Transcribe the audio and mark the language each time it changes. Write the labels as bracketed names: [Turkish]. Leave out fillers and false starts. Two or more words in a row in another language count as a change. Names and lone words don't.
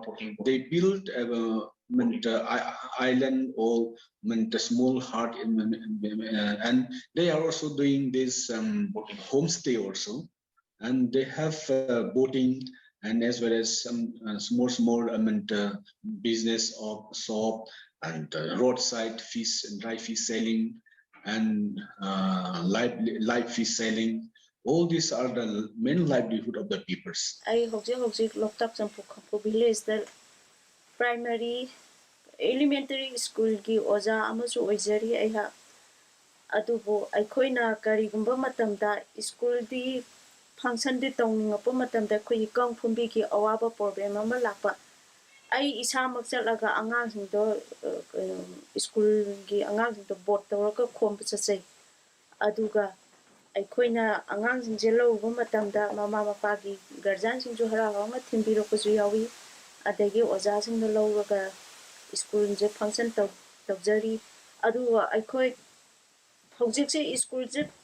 [English] They built island or a small hut, and they are also doing this homestay also, and they have boating, and as well as some small business of shop and roadside fish and dry fish selling and live fish selling. All these are the main livelihood of the peoples. [Manipuri] I hojik loktak champu khampu village the [English] primary elementary school [Manipuri] gi oja amasu oizari ai ha adubo aikoina karigumba matamda school di function di tongningapo matamda khoi kang phumbi ki awaba problem ama lakpa ai isa makchalaga angang singdo school gi angang singdo board tawaka khompa chachai aduga aikoina angang singje lawba matamda mama mapagi guardian singju harawa ma thimbiro kuju yawi adagi oja singdo lawga school je function tawjari aduga aikoi hojik se school je